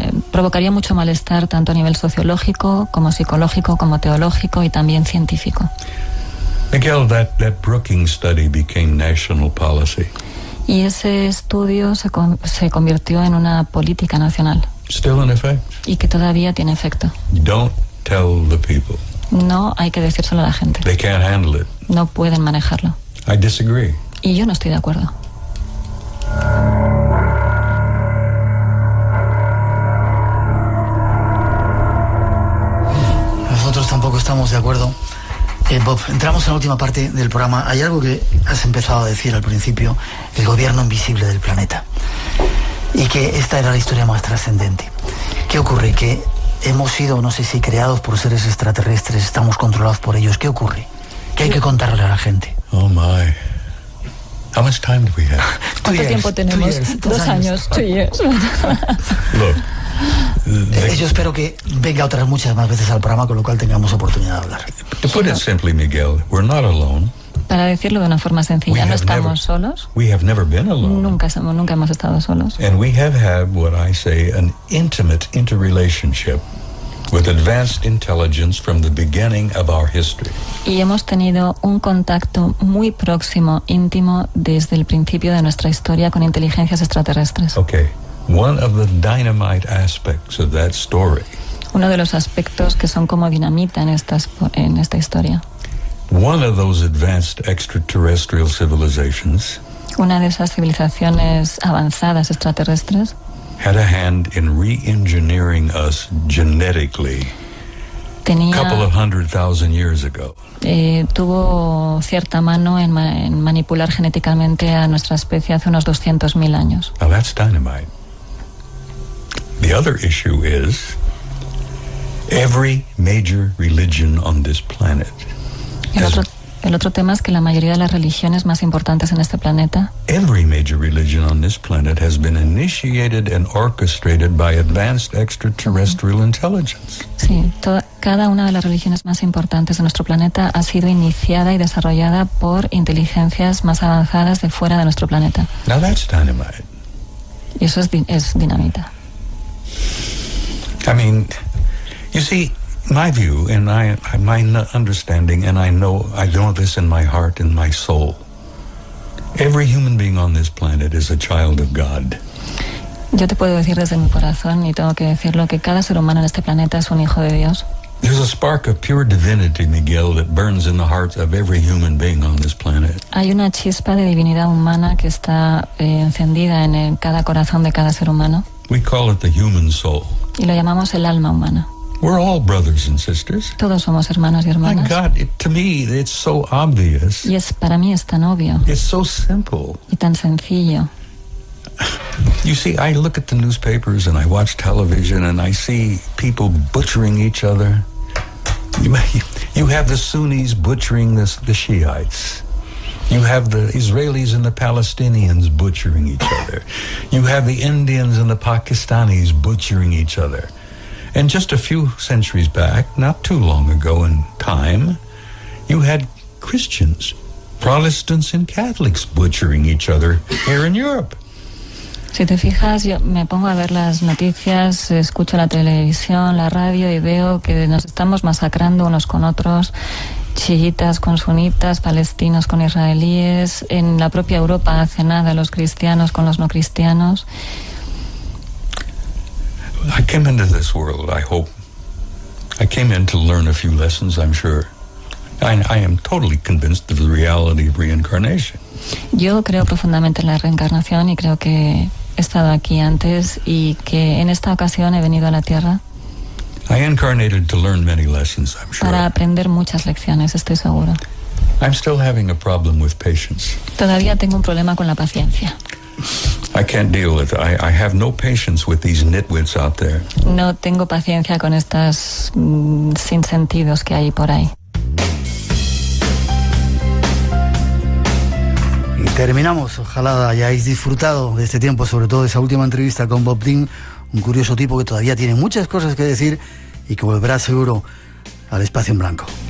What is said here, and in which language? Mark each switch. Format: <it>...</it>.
<es>provocaría mucho malestar tanto a nivel sociológico como psicológico como teológico y también científico.</es> <en>Miguel, that Brookings study became national policy.</en> <es>Y ese estudio se convirtió en una política nacional.</es> <en>Still in effect.</en> <es>Y que todavía tiene efecto.</es> <en>Don't tell the people.</en> <es>No hay que decírselo a la gente.</es> <en>They can't handle it.</en> <es>No pueden manejarlo.</es> <en>I disagree.</en> <es>Y yo no estoy de acuerdo. Nosotros tampoco estamos de acuerdo. Bob, entramos en la última parte del programa. Hay algo que has empezado a decir al principio, el gobierno invisible del planeta. Y que esta era la historia más trascendente. ¿Qué ocurre? Que hemos sido, no sé si creados por seres extraterrestres, estamos controlados por ellos. ¿Qué ocurre? ¿Qué hay que contarle a la gente?</es> <en>Oh my. How much time do we have?</en> <es>¿Cuánto tiempo tenemos? 2 años.</es> <en>2 years. Look.</en> <es>Yo espero que venga otras muchas más veces al programa, con lo cual tengamos oportunidad de hablar.</es> <en>To put it simply, Miguel, we're not alone.</en> <es>Para decirlo de una forma sencilla, no estamos solos.</es> <en>We have never been alone.</en> <es>Nunca hemos estado solos.</es> <en>And we have had what I say an intimate interrelationship with advanced intelligence from the beginning of our history.</en> <es>Y hemos tenido un contacto muy próximo, íntimo, desde el principio de nuestra historia con inteligencias extraterrestres.</es> <en>Okay. One of the dynamite aspects of that story.</en> <es>Uno de los aspectos que son como dinamita en esta historia.</es> <en>One of those advanced extraterrestrial civilizations.</en> <es>Una de esas civilizaciones avanzadas extraterrestres.</es> <en>Had a hand in re-engineering us genetically.</en> <es>Tenía,</es> <en>a couple of 100,000 years ago.</en> <es>Tuvo cierta mano en manipular genéticamente a nuestra especie hace unos 200.000 años.</es> <en>Now that's dynamite. The other issue is every major religion on this planet.</en> <es>El otro tema es que la mayoría de las religiones más importantes en este planeta,</es> <en>every major religion on this planet has been initiated and orchestrated by advanced extraterrestrial intelligence.</en> <es>Sí, cada una de las religiones más importantes de nuestro planeta ha sido iniciada y desarrollada por inteligencias más avanzadas de fuera de nuestro planeta.</es> <en>Now that's dynamite.</en> <es>Y eso es dinamita.</es> <en>I mean, you see, my view and my understanding, and I know this in my heart and my soul. Every human being on this planet is a child of God.</en> <es>Yo te puedo decir desde mi corazón, y tengo que decirlo, que cada ser humano en este planeta es un hijo de Dios.</es> <en>There's a spark of pure divinity, Miguel, that burns in the hearts of every human being on this planet.</en> <es>Hay una chispa de divinidad humana que está encendida en cada corazón de cada ser humano.</es> <en>We call it the human soul.</en> <es>Y lo llamamos el alma humana.</es> <en>We're all brothers and sisters.</en> <es>Todos somos hermanos y hermanas.</es> <en>My God, to me, it's so obvious.</en> <es>Y para mí es tan obvio.</es> <en>It's so simple.</en> <es>Y tan sencillo.</es> <en>You see, I look at the newspapers and I watch television and I see people butchering each other. You have the Sunnis butchering the Shiites. You have the Israelis and the Palestinians butchering each other. You have the Indians and the Pakistanis butchering each other. And just a few centuries back, not too long ago in time, you had Christians, Protestants and Catholics butchering each other here in Europe.</en> <es>Si te fijas, yo me pongo a ver las noticias, escucho la televisión, la radio y veo que nos estamos masacrando unos con otros, chiitas con sunitas, palestinos con israelíes, en la propia Europa hace nada los cristianos con los no cristianos.</es> <en>I came into this world, I hope. I came in to learn a few lessons, I'm sure. I am totally convinced of the reality of reincarnation.</en> <es>Yo creo profundamente en la reencarnación y creo que he estado aquí antes y que en esta ocasión he venido a la Tierra</es> <en>I incarnated to learn many lessons, I'm sure.</en> <es>para aprender muchas lecciones, estoy seguro.</es> <en>I'm still having a problem with patience.</en> <es>Todavía tengo un problema con la paciencia.</es> <en>I can't deal with it. I have no patience with these nitwits out there.</en> <es>No tengo paciencia con estas sinsentidos que hay por ahí. Y terminamos. Ojalá hayáis disfrutado de este tiempo, sobre todo de esa última entrevista con Bob Dean, un curioso tipo que todavía tiene muchas cosas que decir y que volverá seguro al espacio en blanco.</es>